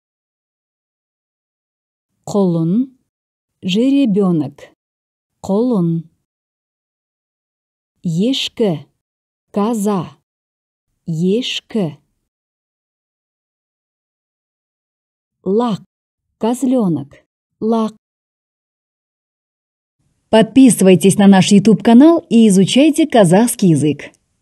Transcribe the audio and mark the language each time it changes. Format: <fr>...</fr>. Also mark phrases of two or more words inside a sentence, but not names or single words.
<kk>Құлын, жеребенок, құлын. Ешкі, коза, ешкі. Лақ, козленок, лақ.</kk> <ru>Подписывайтесь на наш YouTube-канал и изучайте казахский язык.</ru>